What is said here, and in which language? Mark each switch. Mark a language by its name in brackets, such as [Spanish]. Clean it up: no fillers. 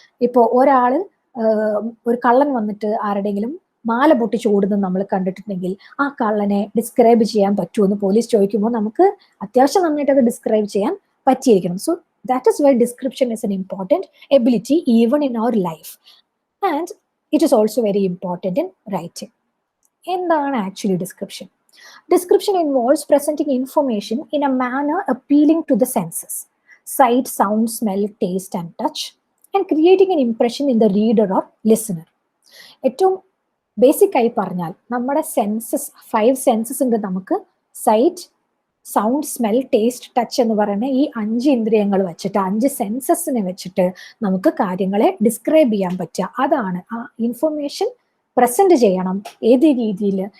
[Malayalam] ഇപ്പോൾ ഒരു കള്ളൻ വന്നിട്ട് ആരുടെയെങ്കിലും മാല പൊട്ടിച്ച് ഓടുന്നത് നമ്മൾ കണ്ടിട്ടുണ്ടെങ്കിൽ ആ കള്ളനെ ഡിസ്ക്രൈബ് ചെയ്യാൻ പറ്റുമെന്ന് പോലീസ് ചോദിക്കുമ്പോൾ നമുക്ക് അത്യാവശ്യം നന്നായിട്ട് അത് ഡിസ്ക്രൈബ് ചെയ്യാൻ പറ്റിയിരിക്കണം. [English] So that is why description is an important ability even in our life, and it is also very important in writing. [Malayalam] എന്താണ് actually description? [English] Description involves presenting information in a manner appealing to the senses, sight, sound, smell, taste and touch, and creating an impression in the reader or listener. [Malayalam] ഏറ്റവും basic ആയി പറഞ്ഞാൽ നമ്മുടെ census 5 census ഉണ്ട് നമുക്ക്. Site, sound, smell, taste, touch എന്ന് പറയുന്ന ഈ 5 ഇന്ദ്രിയങ്ങൾ വെച്ചിട്ട്, 5 സെൻസസിനെ വെച്ചിട്ട് നമുക്ക് കാര്യങ്ങളെ ഡിസ്ക്രൈബ് ചെയ്യാൻ പറ്റുക. അതാണ് ആ ഇൻഫർമേഷൻ പ്രസന്റ് ചെയ്യണം. ഏത് രീതിയിൽ?